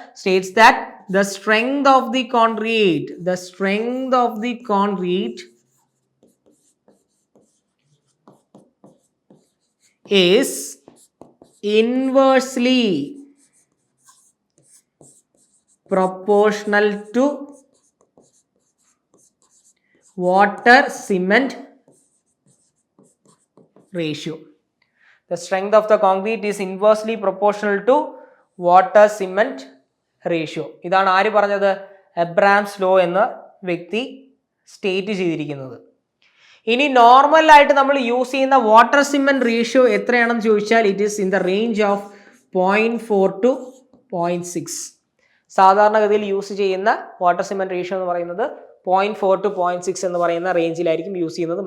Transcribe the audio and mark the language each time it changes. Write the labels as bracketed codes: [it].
[en] States that the strength of the concrete, the strength of the concrete is inversely proportional to water cement ratio. The strength of the concrete is inversely proportional to water cement ratio. [ml] ഇതാണ് ആര് പറഞ്ഞത്? Abram's law എന്ന വ്യക്തി state ചെയ്തിരിക്കുന്നത്. ഇനി normal ആയിട്ട് നമ്മൾ use ചെയ്യുന്ന വാട്ടർ സിമെന്റ് റേഷ്യോ എത്രയാണെന്ന് ചോദിച്ചാൽ [en] It is in the range of 0.4 to 0.6. [ml] സാധാരണഗതിയിൽ യൂസ് ചെയ്യുന്ന വാട്ടർ സിമെന്റ് റേഷ്യോ എന്ന് പറയുന്നത് 0.4 to 0.6 എന്ന് പറയുന്ന റേഞ്ചിലായിരിക്കും യൂസ് ചെയ്യുന്നത്.